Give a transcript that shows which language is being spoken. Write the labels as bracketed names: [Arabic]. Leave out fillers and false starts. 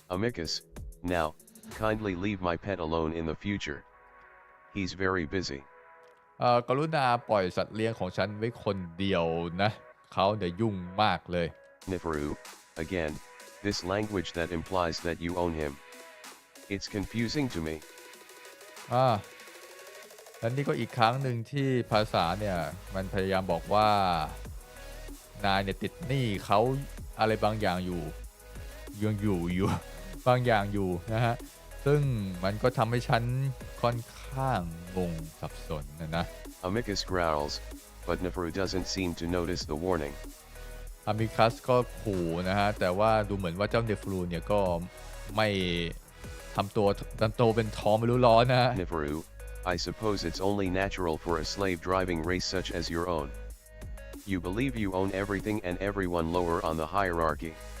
[English] Amicus, now, kindly leave my pet alone in the future. He's very busy. [Thai] กรุณาปล่อยสัตว์เลี้ยงของฉันไว้คนเดียวนะเขาเดี๋ยวยุ่งมากเลย [English] Nifaru, again, this language that implies that you own him. It's confusing to me. [Thai] และนี่ก็อีกครั้งหนึ่งที่ภาษาเนี่ยมันพยายามบอกว่านายเนี่ยติดหนี้เขาอะไรบางอย่างอยู่ยังอยู่บางอย่างอยู่นะฮะซึ่งมันก็ทำให้ฉันค่อนข้างงงสับสนนะ [English] Amicus growls, but Nifaru doesn't seem to notice the warning. [Thai] Amicus ก็ขู่นะฮะแต่ว่าดูเหมือนว่าเจ้าเนฟรูเนี่ยก็ไม่ทำตัวเป็นท้องไม่รู้ร้อนนะฮะ [English] Nifaru, I suppose it's only natural for a slave-driving race such as your own. You believe you own everything and everyone lower on the hierarchy.